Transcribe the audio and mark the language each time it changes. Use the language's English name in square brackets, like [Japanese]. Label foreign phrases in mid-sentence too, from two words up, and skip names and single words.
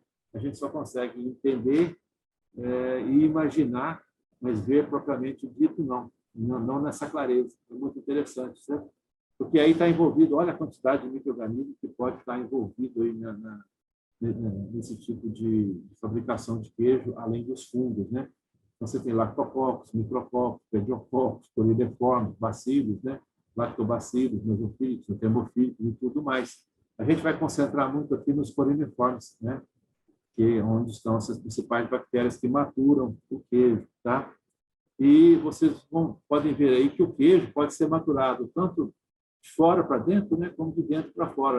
[Portuguese] A gente só consegue entender e imaginar, mas ver propriamente dito, não nessa clareza. É muito interessante, certo? Porque aí está envolvido, olha a quantidade de micro-organismos que pode estar envolvido aí nesse tipo de fabricação de queijo, além dos fungos, né? Você tem lactococcus, micrococcus, pediococcus, colideformes, bacilos, né? Lactobacilos, mesofílicos, termofílicos e tudo mais. A gente vai concentrar muito aqui nos coriniformes, né? Que é onde estão essas principais bactérias que maturam o queijo, tá? E vocês podem ver aí que o queijo pode ser maturado tanto de fora para dentro, né, como de dentro para fora.